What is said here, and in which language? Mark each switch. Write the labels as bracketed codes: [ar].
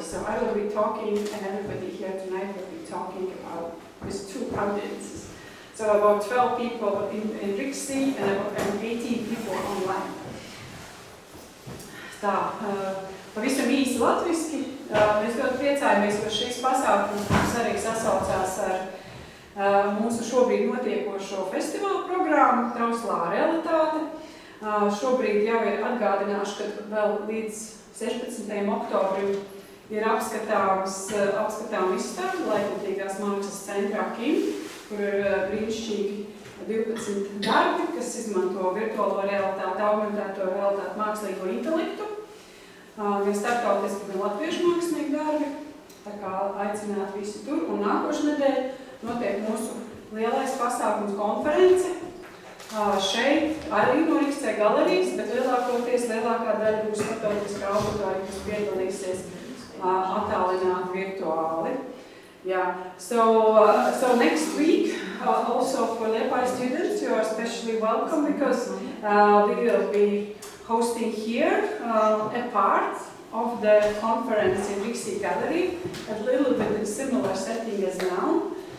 [en] So I will be talking, and everybody here tonight will be talking about with two audiences. So about 12 people in RIXC and 18 people online. [lv] Tā, pavisam īsi latviski. Mēs ļoti priecājamies, ka šīs pasākums arī sasaucās ar mūsu šobrīd notiekošo festivālu programmu Trauslā realitāte. Šobrīd jau ir atgādināšu, ka vēl līdz 16. oktobrim ir apskatām izstāde Laikmatīgās mākslas centrā KIM, kur ir brīnišķīgi 12 darbi, kas izmanto virtuālo realitāti, augmentēto realitāti, mākslīgo intelektu. Gan starptautiski, gan latviešu mākslinieku darbi. Tā kā aicināt visi tur. Un nākošu nedēļu notiek mūsu lielais pasākums konference. Šeit arī no RIXC galerijas, bet lielākā daļa būs starptautiskā auditorija, kas piedalīsies attālināti virtuāli. [en] Yeah. So next week, also for Liepāja students, you are especially welcome, because we will be hosting here a part of the conference in RIXC Gallery, a little bit in similar setting as now.